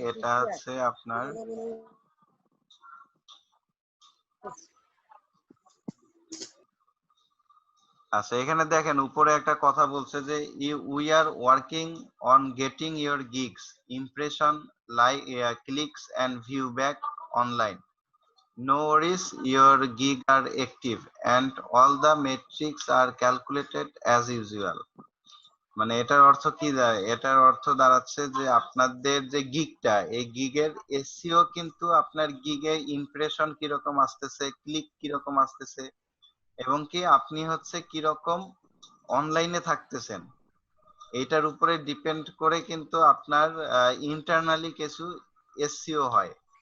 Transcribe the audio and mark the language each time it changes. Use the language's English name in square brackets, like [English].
[Bangla] এটা হচ্ছে আপনার আচ্ছা, এখানে দেখেন উপরে একটা কথা বলছে যে [English] We are working on getting your gigs impression like clicks and view back online. No worries, your gig are active and all the metrics are calculated as usual. [Bangla] মানে এটার অর্থ কি দাঁড়ায়? এটার অর্থ দাঁড়াচ্ছে যে আপনাদের যে গিগটা, এই গিগের এসইও কিন্তু আপনার গিগে ইমপ্রেশন কিরকম আসতেছে, ক্লিক কিরকম আসতেছে, এবং কি আপনি হচ্ছে কিরকম অনলাইনে থাকতেছেন, এইটার উপরে ডিপেন্ড করে কিন্তু আপনার ইন্টারনালি কিছু এসইও হয়।